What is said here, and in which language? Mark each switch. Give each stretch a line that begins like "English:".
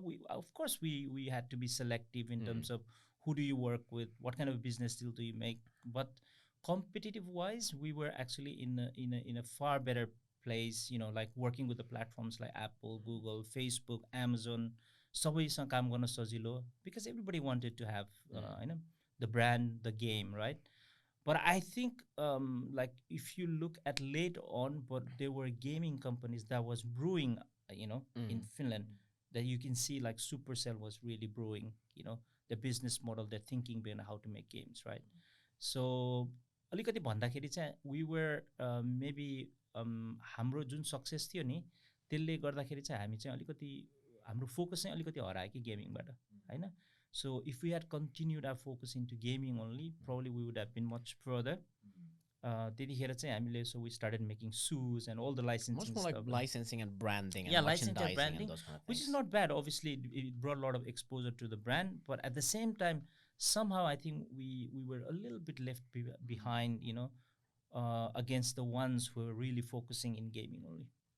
English: of course we had to be selective in terms of who do you work with what kind of business deal do you make but competitive wise we were actually in a far better place like working with the platforms like Apple, Google, Facebook, Amazon
Nepali: सबैसँग काम गर्न सजिलो
English: because everybody wanted to have the brand the game right but I think like if you look at later on but there were gaming companies that was brewing in Finland that you can see like Supercell was really brewing the business model, the thinking behind how to make games, right? So
Nepali: अलिकति भन्दाखेरि चाहिँ
English: we were maybe
Nepali: हाम्रो जुन success थियो नि त्यसले गर्दाखेरि चाहिँ हामी चाहिँ अलिकति हाम्रो फोकस चाहिँ अलिकति हरायो कि गेमिङबाट हैन.
English: So if we had continued our focus into gaming only, probably we would have been much further.
Nepali: त्यतिखेर चाहिँ हामीले,
English: so we started making shoes and all the licensing much more stuff. like licensing and branding and Yeah, licensing and merchandising branding, and those kind of things. which is not bad. Obviously, it brought a lot of exposure to the brand, but at the same time, somehow I think we were a little bit left behind, you know, against the ones who were really focusing in gaming only.